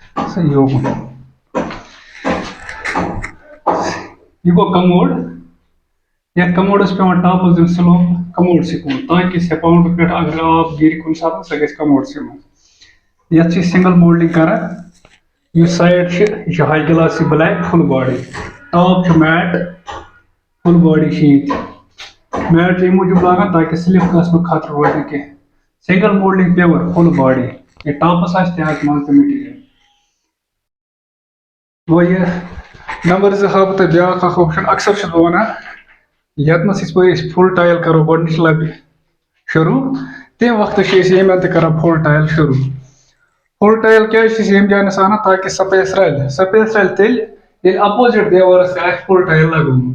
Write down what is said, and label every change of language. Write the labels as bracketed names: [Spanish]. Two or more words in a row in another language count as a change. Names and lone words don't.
[Urdu] صحیح ہوگا. [Kashmiri] یہ گو کموڈ. یتھ کموڈس پیوان ٹاپس دن سلو کموڈ سی کُن تاکہ سپاؤنڈ پہ اگر آب گر کُنہِ ساتہٕ سۄ گژھِ کموڈ سی منٛز. یتھ چھِ [English] single moulding [Kashmiri] کران. یہ سائڈ یہ [English] high glossy black full body top matt full body matt [Kashmiri] یہ موجود لاگان تاکہ سلپ گھنس خطرہ روز نہ کینٛہہ. [English] single moulding pure full body [Kashmiri] یہ ٹاپس آج مان مٹیریل. گو یہ نمبر 2 ہاو تہ بیاکھ اکھ آپشن اکثر چھُس بہٕ ونان یتنس أسۍ [English] full tile [Kashmiri] کرو گۄڈنِچ لبہِ شروع تمہِ وقتہٕ چھِ أسۍ ییٚمہِ اندٕ کران [English] full tile [Kashmiri] شروع. [English] full tile [Kashmiri] کیازِ چھِ أسۍ ییٚمہِ جاینس انان تاکہ سپیس رلہِ تیٚلہِ ییٚلہِ اپوزِٹ دیوارس تہِ آسہِ [English] full tile [Kashmiri] لگومُت.